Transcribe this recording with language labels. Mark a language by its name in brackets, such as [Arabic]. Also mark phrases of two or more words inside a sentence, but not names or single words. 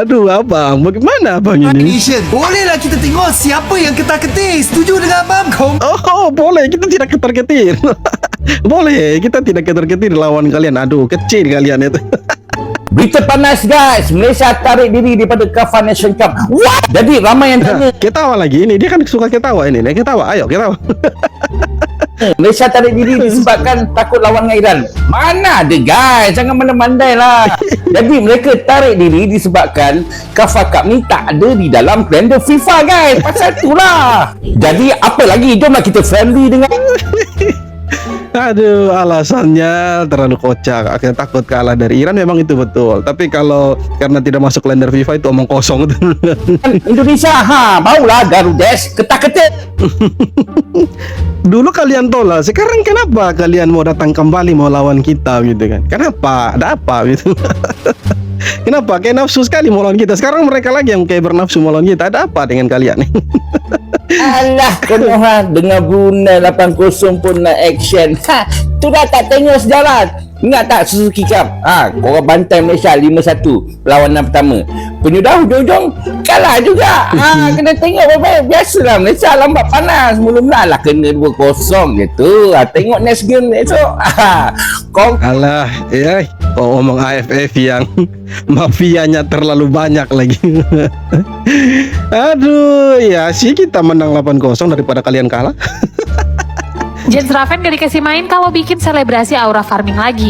[Indonesian] Aduh abang, bagaimana abang ini? [Malay] Bolehlah kita tengok siapa yang ketar-ketir. Setuju dengan abang kau? [Indonesian] Oh boleh, kita tidak ketar-ketir. Boleh, kita tidak ketar-ketir lawan kalian. Aduh, kecil kalian itu. [Malay] Berita panas guys, Malaysia tarik diri daripada KAFA Nation Cup. What? Jadi ramai yang tanya. Ketawa lagi ini, dia kan suka ketawa ini. Dia ketawa, ayo ketawa. Malaysia tarik diri disebabkan takut lawan dengan Iran. Mana ada guys, jangan mandai-mandai lah. Jadi mereka tarik diri disebabkan KAFA Cup ni tak ada di dalam kalender FIFA guys. Pasal itulah. Jadi apa lagi, jomlah kita friendly dengan [Indonesian] Aduh, alasannya terlalu kocak. Akhirnya takut kalah dari Iran, memang itu betul. Tapi kalau karena tidak masuk kalender FIFA itu omong kosong. Indonesia. Maulah Garudes ketak-ketik. Dulu kalian tolak, sekarang kenapa kalian mau datang kembali mau lawan kita gitu kan? Kenapa? Ada apa gitu? Kenapa? Kayak nafsu sekali mau lawan kita. Sekarang mereka lagi yang kayak bernafsu mau lawan kita. Ada apa dengan kalian? [Malay] Alah, kena dengan Brunei 80 pun nak action. Tu dah tak tengok sejarah. Ingat tak Suzuki Cup? Korang bantai Malaysia 5-1 perlawanan pertama. Penyudah hujung-hujung kalah juga. Kena tengok baik-baik. Biasalah Malaysia lambat panas. Mula-mula lah kena 2-0 gitu. Tengok [English] next game [Malay] esok. [Indonesian] Alah, ya, omong AFF yang mafianya terlalu banyak lagi. Aduh, ya sih kita menang 8-0 daripada kalian kalah. Jens Raven gak dikasih main kalau bikin selebrasi [English] aura farming [Indonesian] lagi.